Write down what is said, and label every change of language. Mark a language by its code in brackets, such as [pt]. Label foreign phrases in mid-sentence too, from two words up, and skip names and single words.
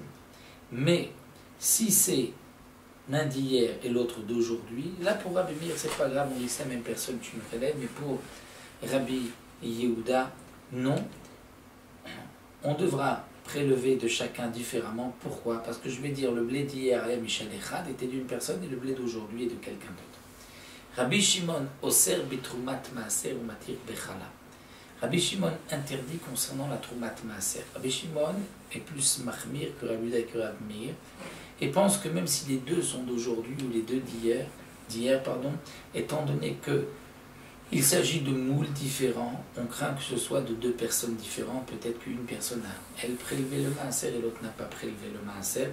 [fr] Mais si c'est l'un d'hier et l'autre d'aujourd'hui, là pour Rabbi Meir, c'est pas grave, on dit c'est la même personne, tu me relèves, mais pour Rabbi Yehuda, non. On devra prélever de chacun différemment. Pourquoi? Parce que je vais dire le blé d'hier à [he] משל אחד [fr] était d'une personne et le blé d'aujourd'hui est de quelqu'un d'autre. [he] רבי שמעון אוסר בתרומת מעשר ומתיר בחלה. [fr] Rabbi Shimon interdit concernant la [he] תרומת מעשר. [fr] Rabbi Shimon est plus mahmir que Rabbi Yehuda et que Rabbi Meir et pense que même si les deux sont d'aujourd'hui ou les deux d'hier, étant donné que Il s'agit de moules différents. On craint que ce soit de deux personnes différentes. Peut-être qu'une personne a, elle, prélevé le maaser et l'autre n'a pas prélevé le maaser.